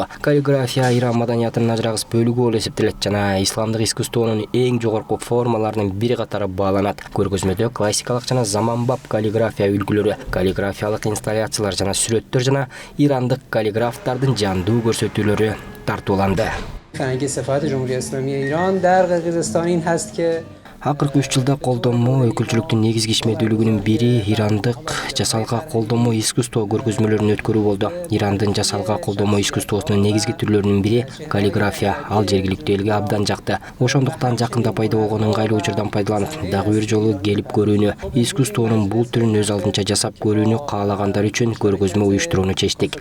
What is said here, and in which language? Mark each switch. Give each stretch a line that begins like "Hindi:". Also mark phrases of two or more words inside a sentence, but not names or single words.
Kyrgyz: Каллиграфия Иран маданиятынын ажырагыс бөлүгү болуп эсептелет жана исламдык искусствонун эң жогорку формаларынын бири катары бааланат. Көргөзмөдө классикалык жана заманбап каллиграфия үлгүлөрү, каллиграфиялык инсталляциялар жана сүрөттөр жана ирандык каллиграфтардын жандуу көрсөтүүлөрү тартууланды.
Persian: فرهنگ صفات جمهوری اسلامی ایران در قرقیزستان این هست که
Kyrgyz: Акыркы 3 жылда колдонмо өкүлчүлүктүн негизги ишмердүүлүгүнүн бири ирандык жасалга колдонмо искусство көргөзмөлөрүн өткөрүү болду. Ирандын жасалга колдонмо искусствосунун негизги түрлөрүнүн бири каллиграфия. Ал жергиликтүү элге абдан жакты. Ошондуктан жакында пайда болгон ыңгайлуу учурдан пайдаланып, дагы бир жолу келип көрүүнү, искусствонун бул түрүн өз алдынча жасап көрүүнү каалагандар үчүн көргөзмө уюштурууну чечтик.